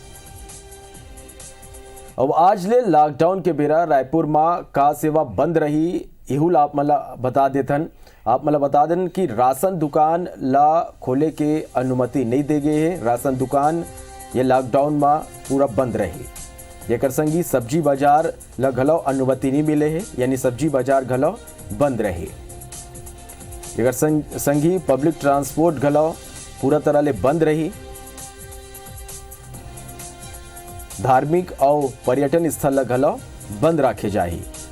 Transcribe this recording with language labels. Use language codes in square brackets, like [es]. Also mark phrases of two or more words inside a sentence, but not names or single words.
[hne] अब आज ले लॉकडाउन के बेरा रायपुर में का सेवा बंद रही इहुल आप मतलब बता देथन। आप मतलब बता दें कि राशन दुकान ला खोले के अनुमति नहीं दे गए है। राशन दुकान ये लॉकडाउन में पूरा बंद रही। जेकर संगी सब्जी बाजार ला घलो अनुमति नहीं मिले है, यानी सब्जी बाजार घलो बंद रही। जेकर संगी [en] public transport [hne] घलो पूरा तरह ले बंद रही। धार्मिक और पर्यटन स्थल ला घलो बंद रखे जाही।